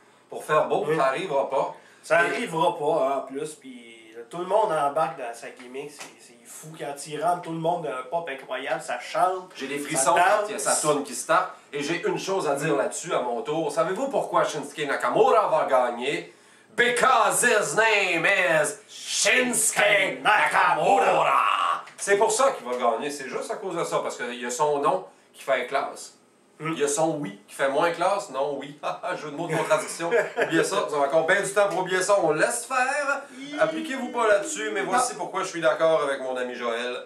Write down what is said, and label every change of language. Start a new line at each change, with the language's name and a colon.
French: Pour faire beau, ça n'arrivera pas. Ça n'arrivera pas, hein, en plus, puis tout le monde embarque dans sa gimmick, c'est fou quand il rentre, tout le monde a un pop incroyable, ça chante. J'ai des frissons quand il y a sa tourne qui start. Et j'ai une chose à dire là-dessus à mon tour. Savez-vous pourquoi Shinsuke Nakamura va gagner?
English: Because his name is Shinsuke Nakamura!
French: C'est pour ça qu'il va gagner. C'est juste à cause de ça. Parce qu'il y a son nom qui fait classe. Il y a son oui qui fait moins classe. Non, oui. Jeu de mots de contradiction. Oubliez ça. Vous avez encore bien du temps pour oublier ça. On laisse faire. Appliquez-vous pas là-dessus. Mais voici pourquoi je suis d'accord avec mon ami Joël.